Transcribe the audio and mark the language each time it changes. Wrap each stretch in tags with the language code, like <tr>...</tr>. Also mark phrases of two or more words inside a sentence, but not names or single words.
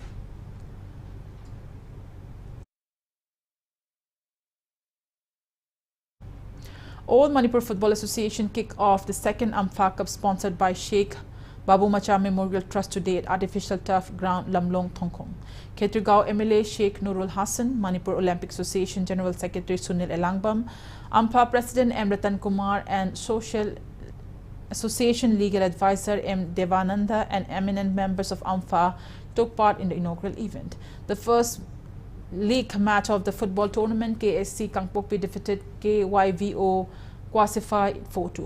<en>All Manipur Football Association kick off the second Ampha Cup sponsored by Sheikh Babu Macha Memorial Trust today at artificial turf ground Lamlong Thongkong. Ketrigao MLA Sheikh Nurul Hassan, Manipur Olympic Association General Secretary Sunil Elangbam, Ampha President M. Ratan Kumar and Social Association Legal Advisor M. Devananda and eminent members of Ampha took part in the inaugural event. The first league match of the football tournament, KSC Kangpokpi defeated KYVO Kwasify 4-2.</en>